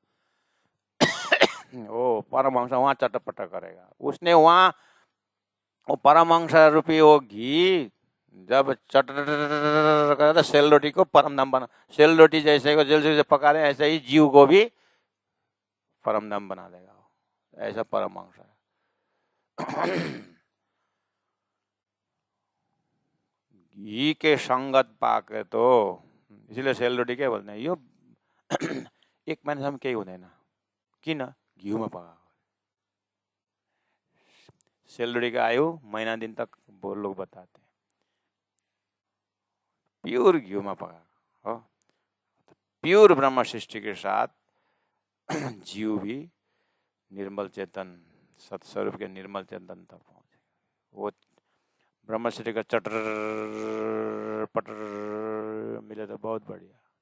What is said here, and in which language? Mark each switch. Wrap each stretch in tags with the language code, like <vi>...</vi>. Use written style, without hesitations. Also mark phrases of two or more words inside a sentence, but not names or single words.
<hi>वो परमहंस वहां चटपट करेगा, उसने वहां वो परमहंस रूपी वो घी जब चट करे तो सेल रोटी को परम धाम बना, सेल रोटी जैसे को जल्दी से पका रहे ऐसे ही जीव को भी परम धाम बना देगा, ऐसा परमहंस है। घी के संगत पाके तो इसलिए सेल रोटी क्या बोलते हैं</hi> <ne>यो एक मानिसम्म केही हुँदैन, किन घिउमा पकाएको।</ne> <hi>सेल रोटी का आयु महीना दिन तक वो लोग बताते हैं,</hi> <ne>प्योर घिउमा पकाएको हो।</ne> <hi>प्योर ब्रह्म सृष्टि के साथ जीव भी निर्मल चेतन सत्स्वरूप के निर्मल चेतन तक पहुंचे। वो ब्रह्म सृष्टि का चटर पटर मिले तो बहुत बढ़िया।</hi>